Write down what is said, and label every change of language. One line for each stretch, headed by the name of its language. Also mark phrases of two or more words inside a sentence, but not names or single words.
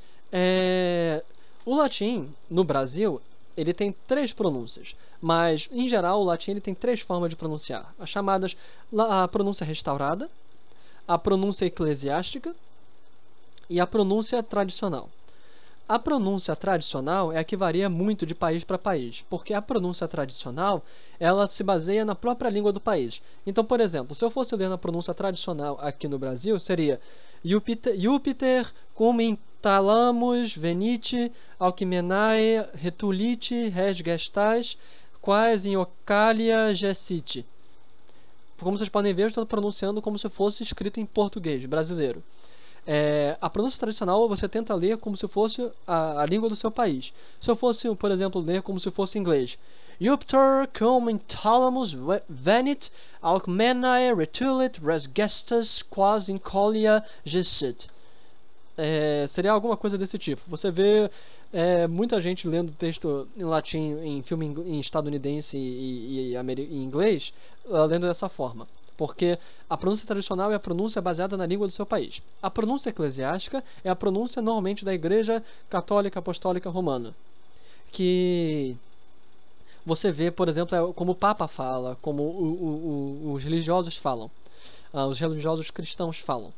Portuguese: O latim, no Brasil, ele tem 3 pronúncias, mas em geral o latim ele tem 3 formas de pronunciar, as chamadas a pronúncia restaurada, a pronúncia eclesiástica e a pronúncia tradicional. A pronúncia tradicional é a que varia muito de país para país, porque a pronúncia tradicional ela se baseia na própria língua do país. Então, por exemplo, se eu fosse ler na pronúncia tradicional aqui no Brasil, seria
Latin: Júpiter cum in thalamus venite Alcmenae retulite res gestais quais in ocalia gessit.
Portuguese: Como vocês podem ver, eu estou pronunciando como se fosse escrito em português brasileiro. A pronúncia tradicional você tenta ler como se fosse a língua do seu país. Se eu fosse, por exemplo, ler como se fosse inglês,
Latin: Jupiter cum in thalamus venit Alcmenae retulit res gestas quas in colia gessit.
Portuguese: Seria alguma coisa desse tipo. Você vê muita gente lendo texto em latim em filme em estadunidense e em inglês, lendo dessa forma. Porque a pronúncia tradicional é a pronúncia baseada na língua do seu país. A pronúncia eclesiástica é a pronúncia normalmente da Igreja Católica Apostólica Romana, que você vê, por exemplo, como o Papa fala, como os religiosos falam, os religiosos cristãos falam.